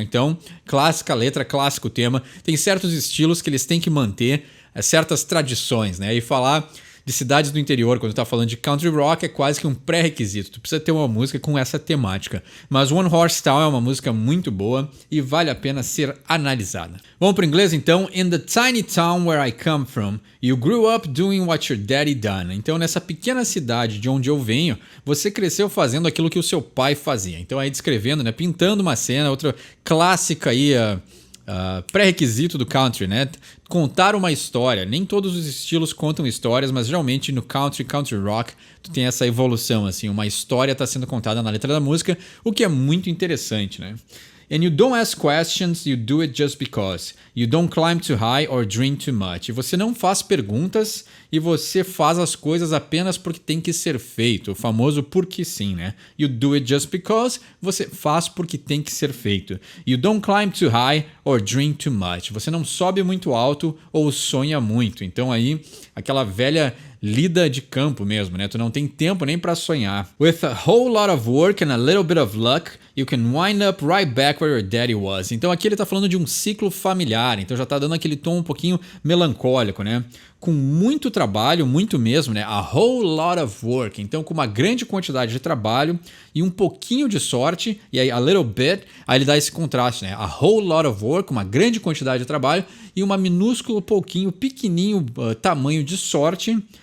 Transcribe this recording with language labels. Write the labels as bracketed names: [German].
[Portuguese] Então, clássica letra, clássico tema. Tem certos estilos que eles têm que manter, certas tradições, né? E falar de cidades do interior, quando tá falando de country rock, é quase que um pré-requisito. Tu precisa ter uma música com essa temática. Mas One Horse Town é uma música muito boa e vale a pena ser analisada. Vamos para o inglês então. [English] In the tiny town where I come from, you grew up doing what your daddy done. [Portuguese] Então, nessa pequena cidade de onde eu venho, você cresceu fazendo aquilo que o seu pai fazia. Então, aí descrevendo, né, pintando uma cena, outra clássica aí, pré-requisito do country, né? Contar uma história. Nem todos os estilos contam histórias, mas geralmente no country rock, tu tem essa evolução, assim, uma história está sendo contada na letra da música, o que é muito interessante, né? [English] And you don't ask questions, you do it just because. You don't climb too high or drink too much. [Portuguese] E você não faz perguntas e você faz as coisas apenas porque tem que ser feito. O famoso porque sim, né? [English] You do it just because. [Portuguese] Você faz porque tem que ser feito. [English] You don't climb too high or drink too much. [Portuguese] Você não sobe muito alto ou sonha muito. Então aí, aquela velha lida de campo mesmo, né? Tu não tem tempo nem para sonhar. [English] With a whole lot of work and a little bit of luck, you can wind up right back where your daddy was. [Portuguese] Então aqui ele tá falando de um ciclo familiar, então já tá dando aquele tom um pouquinho melancólico, né? Com muito trabalho, muito mesmo, né? [English] A whole lot of work. [Portuguese] Então com uma grande quantidade de trabalho e um pouquinho de sorte, e aí [English] a little bit, [Portuguese] aí ele dá esse contraste, né? [English] A whole lot of work, [Portuguese] uma grande quantidade de trabalho e uma minúsculo, pouquinho, pequenininho tamanho de sorte.